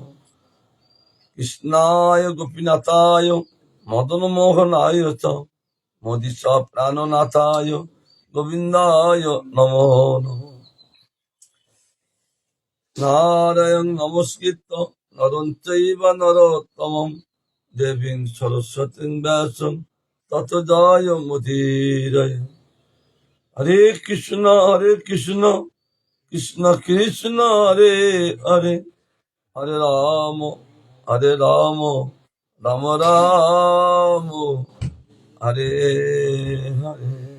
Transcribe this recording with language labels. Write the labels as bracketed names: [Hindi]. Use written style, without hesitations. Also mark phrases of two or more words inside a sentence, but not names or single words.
[Sanskrit] কৃষ্ণায় গোপীনাথায় মদন মোহনায় চ মোদিশা প্রাণনাথায় গোবিন্দায় নমো নমঃ। নারায়ণ নমস্কৃত্য নরং চৈব নরোত্তমং দেবীং সরস্বতীং ব্যাসং ততো জয় মুদীরয়ে। হরে কৃষ্ণ কৃষ্ণ কৃষ্ণ হরে হরে, হরে রাম রাম রাম হরে হরে।